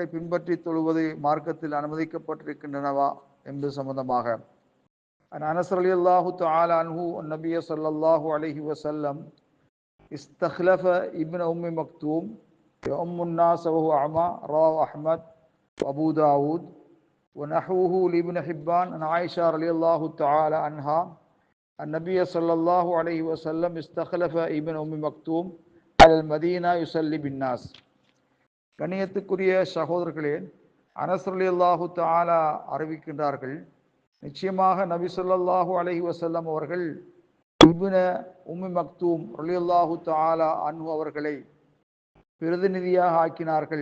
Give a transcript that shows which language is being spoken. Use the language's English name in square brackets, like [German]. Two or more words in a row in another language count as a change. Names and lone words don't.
[Tamil] பின்பற்றி தொழுவது மார்க்கத்தில் அனுமதிக்கப்பட்டிருக்கின்றனவா என்பது சம்பந்தமாக [Arabic] أنس رضي الله تعالى عنه النبي صلى الله عليه وسلم استخلف ابن أم مكتوم يؤم الناس وهو أعمى رواه أحمد وأبو داود ونحوه لابن حبان عن عائشة رضي الله تعالى عنها النبي صلى الله عليه وسلم استخلف ابن أم مكتوم على المدينة يصلي بالناس. [Tamil] கண்ணியத்துக்குரிய சகோதரர்களே, அனஸ் [Arabic] رضي الله تعالى [Tamil] அறிவிக்கின்றார்கள், நிச்சயமாக நபி [Arabic] صلى الله عليه وسلم [Tamil] அவர்கள் இப்ன உம்மி மக்தூம் [Arabic] رضي الله تعالى عنه [Tamil] அவர்களை பிரதிநிதியாக ஆக்கினார்கள்.